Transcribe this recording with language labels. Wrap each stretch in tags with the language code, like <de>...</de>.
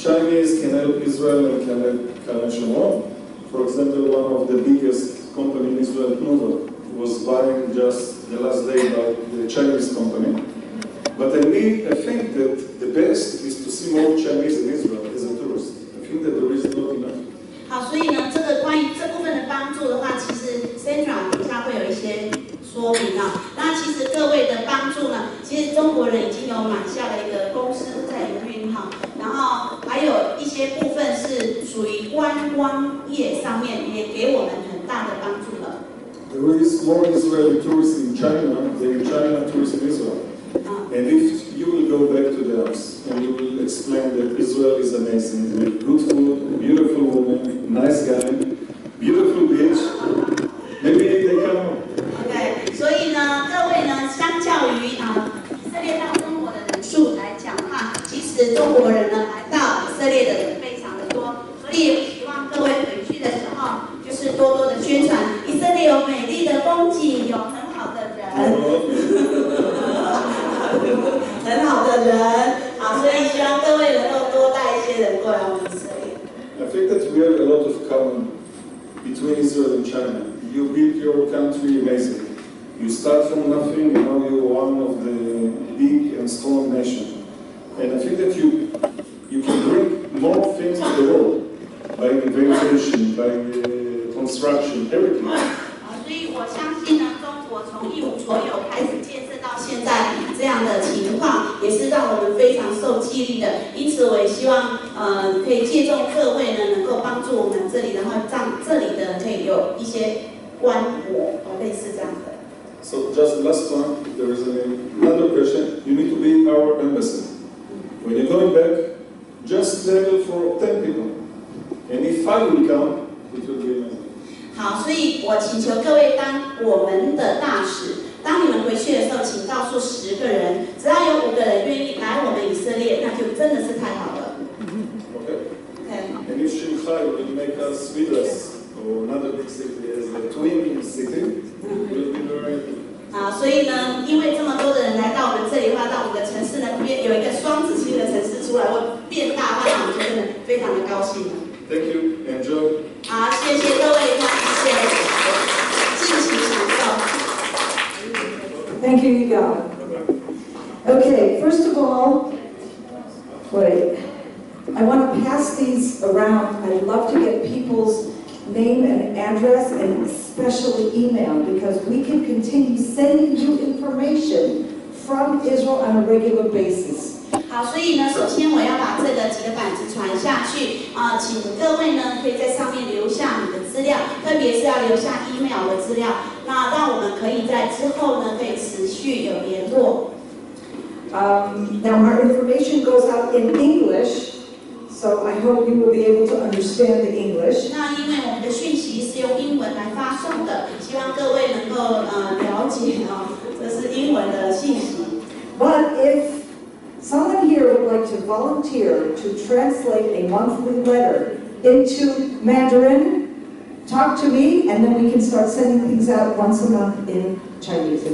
<en>Chinese can help Israel and can help Kalashnikov. For example, one of the biggest company in Israel, Tnuva, was buying just the last day by the Chinese company. But I think that the best is to see more Chinese in Israel as a tourist. I think that there is not enough.</en> <zh>好，所以呢，这个关于这部分的帮助的话，其实 Sandra 等一下会有一些说明啊。那其实各位的帮助呢，其实中国人已经有买下了一个公司在营运哈，然后还有一些部分是属于观光业上面，也给我们很大的帮助了。</zh> <en>There is more Israeli tourists in China than China tourists in Israel. And if you will go back to the house and you will explain that Israel is amazing, with good food, beautiful women, nice guy, beautiful beach, maybe they come home.</en> <zh>OK， 所以呢，各位呢，相较于以色列到中国的人数来讲的话，其实中国人呢来到以色列的人非常的多，所以也希望各位回去的时候，就是多多的宣传以色列有美丽的风景，有很好的人。很好的人，好，所以希望各位能够多带一些人过来我们以色列。</zh> <en>I think that we have a lot of common between Israel and China. You build your country amazing. You start from nothing, and now you're one of the big and strong nations. And I think that you can bring more things to the world by innovation, by construction, everything.</en> <zh>所以我相信呢，中国从一无所有开始建设到现在这样的情况，也是让我们非常受激励的。因此，我也希望可以借重各位呢，能够帮助我们这里，然后让这里的可以有一些观摩，类似这样的。</zh> <en>So just the last one, there is another question. You need to be our ambassador. When you're going back, just level for 10 people. And if 5 will come, it will be amazing.</en> <zh>好，所以我请求各位当我们的大使。当你们回去的时候，请告诉10个人，只要有5个人愿意来我们以色列，那就真的是太好了。</zh> <en>Okay. And if Shanghai will make us with us, or another big city as a twin city, we'll be very happy.</en> <zh>啊，所以呢，因为这么多的人来到我们这里的话，到我们的城市呢，有一个双子星的城市出来，会变大的话，那我们就真的非常的高兴了。</zh> <en>Thank you. Enjoy.</en> <zh>好，谢谢各位，谢谢，尽情享受。</zh> <en>Thank you, Yigal. Okay, first of all, wait. I want to pass these around. I'd love to get people's name and address and especially email because we can continue sending you information from Israel on a regular basis.</en> <zh>好，所以呢，首先我要把这个几个板子传下去啊，请各位呢可以在上面留下你的资料，特别是要留下 email 的资料，那让我们可以在之后呢可以持续有联络。</zh> <en>Now our information goes out in English, so I hope you will be able to understand the English.</en> <zh>那因为我们的讯息是用英文来发送的，希望各位能够了解这是英文的信息。</zh> <en>But if someone here would like to volunteer to translate a monthly letter into Mandarin, talk to me, and then we can start sending things out once a month in Chinese.</en>